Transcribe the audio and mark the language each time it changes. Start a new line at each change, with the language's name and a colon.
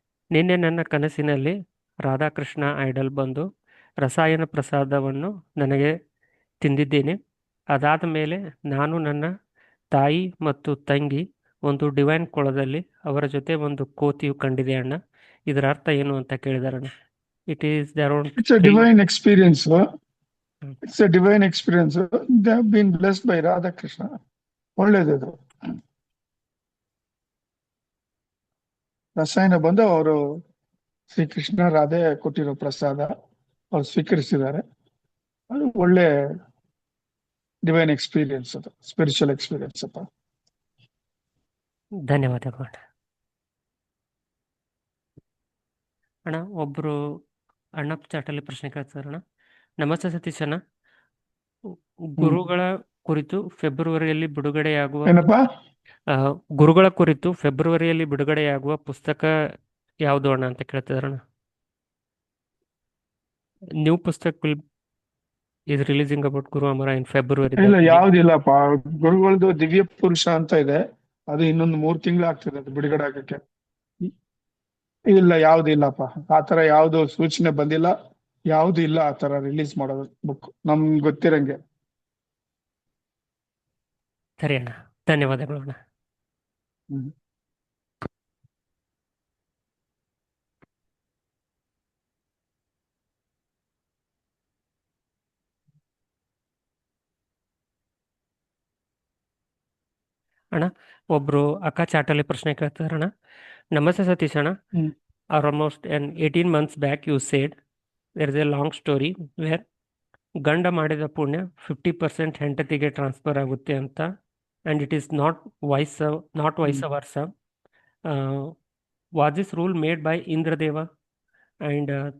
Kannada: ನಿನ್ನೆ ನನ್ನ ಕನಸಿನಲ್ಲಿ ರಾಧಾಕೃಷ್ಣ ಐಡಲ್ ಬಂದು ರಸಾಯನ ಪ್ರಸಾದವನ್ನು ನನಗೆ ತಿಂದಿದ್ದೇನೆ. ಅದಾದ ಮೇಲೆ ನಾನು ನನ್ನ ತಾಯಿ ಮತ್ತು ತಂಗಿ ಒಂದು ಡಿವೈನ್ ಕೊಳದಲ್ಲಿ ಅವರ ಜೊತೆ ಒಂದು ಕೋತಿಯು ಕಂಡಿದೆ ಅಣ್ಣ. ಇದರ ಅರ್ಥ ಏನು ಅಂತ ಕೇಳಿದಾರಣ್ಣ.
English: It is It's a divine experience. It's a divine experience. They have been blessed by Radha Krishna.
Kannada: ಒಳ್ಳೇದದು. ರಸಾಯನ ಬಂದು ಅವರು ಶ್ರೀಕೃಷ್ಣ ರಾಧೆ ಕೊಟ್ಟಿರೋ ಪ್ರಸಾದ ಅವ್ರು ಸ್ವೀಕರಿಸಿದ್ದಾರೆ. ಅದು ಒಳ್ಳೆ ಡಿವೈನ್ ಎಕ್ಸ್ಪೀರಿಯನ್ಸ್, ಅದು ಸ್ಪಿರಿಚುವಲ್ ಎಕ್ಸ್ಪೀರಿಯನ್ಸ್ ಅಪ್ಪ. ಧನ್ಯವಾದಗಳು ಅಣ್ಣ. ಅಣ್ಣ, ಒಬ್ಬರು ಅಣ್ಣ ಚಾಟಲ್ಲಿ ಪ್ರಶ್ನೆ ಕೇಳ್ತಾರಣ್ಣ. ನಮಸ್ತೆ ಸತೀಶ್ ಅಣ್ಣ. ಗುರುಗಳ ಕುರಿತು ಫೆಬ್ರವರಿಯಲ್ಲಿ ಬಿಡುಗಡೆಯಾಗುವ ಏನಪ್ಪ? ಗುರುಗಳ ಕುರಿತು ಫೆಬ್ರವರಿಯಲ್ಲಿ ಬಿಡುಗಡೆಯಾಗುವ ಪುಸ್ತಕ ಯಾವುದು ಅಣ್ಣ ಅಂತ ಕೇಳ್ತಿದಾರಣ್ಣ.
English: New ಪುಸ್ತಕ is releasing about Guru Amara in February.
Kannada: ಇಲ್ಲ, ಯಾವ್ದಿಲ್ಲಪ್ಪ. ಗುರುಗಳದ್ದು ದಿವ್ಯ ಪುರುಷ ಅಂತ ಇದೆ, ಅದು ಇನ್ನೊಂದು 3 ತಿಂಗಳು ಆಗ್ತದೆ ಅದು ಬಿಡುಗಡೆ ಆಗಕ್ಕೆ. ಇಲ್ಲ, ಯಾವ್ದು ಇಲ್ಲಪ್ಪ, ಆತರ ಯಾವ್ದು ಸೂಚನೆ ಬಂದಿಲ್ಲ, ಯಾವ್ದು ಇಲ್ಲ ಆತರ ರಿಲೀಸ್ ಮಾಡೋದು ಬುಕ್ ನಮ್ಗೆ ಗೊತ್ತಿರಂಗೆ. ಸರಿ ಅಣ್ಣ, ಧನ್ಯವಾದಗಳು ಅಣ್ಣ. ಹ್ಮ್. ಅಣ್ಣ, ಒಬ್ರು ಅಕ್ಕ ಚಾಟಲ್ಲಿ ಪ್ರಶ್ನೆ ಕೇಳ್ತಾರಣ್ಣ. ನಮಸ್ತೆ ಸತೀಶ್ ಅಣ್ಣ.
English: almost 18 months back you said there is a long story where
Kannada: ಗಂಡ ಮಾಡಿದ ಪುಣ್ಯ 50% ಹೆಂಡತಿಗೆ ಟ್ರಾನ್ಸ್ಫರ್ ಆಗುತ್ತೆ ಅಂತ,
English: and it is not vice versa. Was this rule made by Indradeva and